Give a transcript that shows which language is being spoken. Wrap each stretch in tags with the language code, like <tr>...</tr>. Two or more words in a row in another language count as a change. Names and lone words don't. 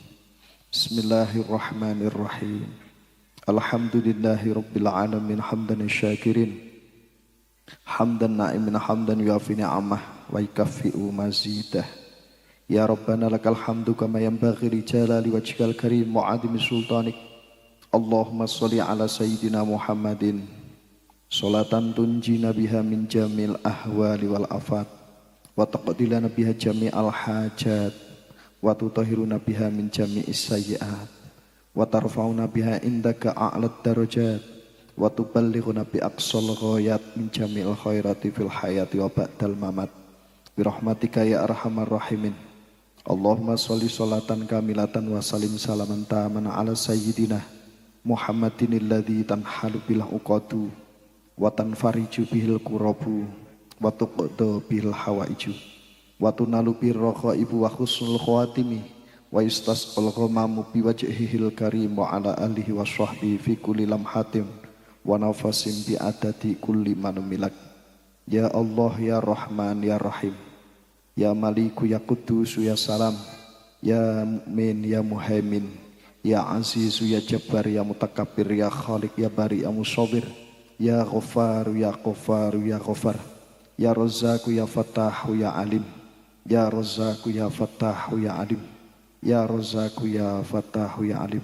<ar>بسم الله الرحمن الرحيم. الحمد لله رب العالمين حمدا شاكرين. حمدا ناعمين حمدا يوافي نعمه ويكافئ مزيده. يا ربنا لك الحمد كما ينبغي لجلال وجهك الكريم وعظيم سلطانك. اللهم صل على سيدنا محمد صلاة تنجينا بها من جميع الأهوال والآفات وتقضي لنا بها جميع الحاجات وتطهرنا بها من جميع السيئات وترفعنا بها عندك أعلى الدرجات وتبلغنا بأقصى الغايات من جميع الخيرات في الحياة وبعد الممات برحمتك يا أرحم الراحمين. اللهم صل صلاة كاملة وسلم سلاما تاما على سيدنا محمد الذي تنحل به العقد وتنفرج به الكرب وتقضى به الحوائج وتنال به الرغائب وحسن الخواتيم ويستسقى الغمام بوجهه الكريم وعلى آله وصحبه في كل لمحة ونفس بعدد كل معلوم لك. يا الله يا رحمن يا رحيم، يا مالك يا قدوس يا سلام، يا مؤمن يا مهيمن، يا عزيز يا جبار يا متكبر يا خالق يا بارئ يا مصور، يا غفار يا غفار يا غفار، يا رزاق يا فتاح يا عليم، يا رزاق يا فتاح يا عليم، يا رزاق يا فتاح يا عليم.</ar>